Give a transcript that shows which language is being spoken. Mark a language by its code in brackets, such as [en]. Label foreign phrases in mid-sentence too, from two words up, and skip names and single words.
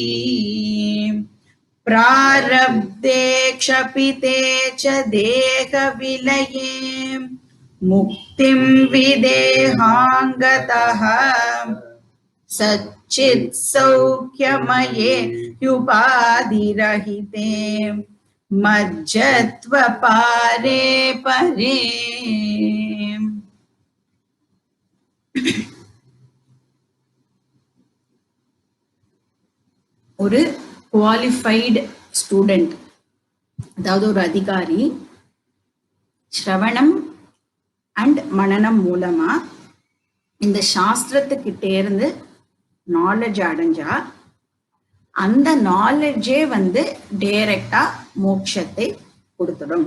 [sa] प्रारब्धे क्षपिते च देहविलये मुक्तिं विदेहाङ्गतः सच्चित् सौख्यमये युपाधिरहिते मज्जत्व पारे परे। [ta] ஒரு [en] qualified student, [ta] அதாவது ஒரு அதிகாரி, ஸ்ரவணம் அண்ட் மனனம் மூலமா இந்த சாஸ்திரத்துக்கிட்டே இருந்து நாலேஜ் அடைஞ்சா அந்த நாலேஜே டைரக்டா மோட்சத்தை கொடுத்துடும்.